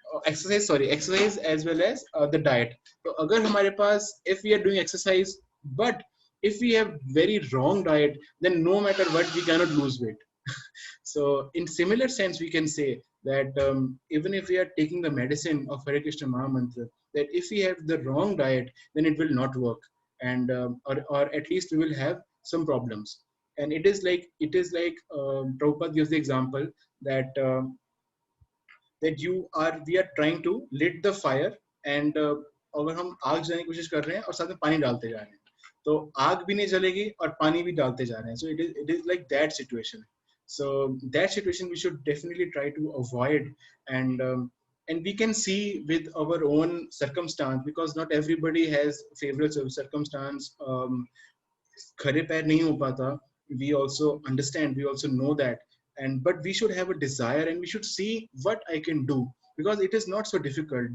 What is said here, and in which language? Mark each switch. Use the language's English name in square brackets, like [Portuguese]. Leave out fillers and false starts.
[English] Exercise as well as the diet. [Hindi] तो अगर हमारे पास, [English] if we are doing exercise, but if we have very wrong diet, then no matter what, we cannot lose weight. So in similar sense, we can say that even if we are taking the medicine of Hare Krishna Mahamantra, that if we have the wrong diet, then it will not work, and or at least we will have some problems. And it is like Prabhupada gives the example that that we are trying to lit the fire, and [Hindi] अगर हम आग जलाने की कोशिश कर रहे हैं और साथ में पानी डालते जा रहे हैं, तो आग भी नहीं जलेगी और पानी भी डालते जा रहे हैं. [English] So it is like that situation. So that situation we should definitely try to avoid. And we can see with our own circumstance, because not everybody has favorite circumstance. [Hindi] खरे पैर नहीं हो पाता. [English] We also understand, we also know that, but we should have a desire, and we should see what I can do, because it is not so difficult.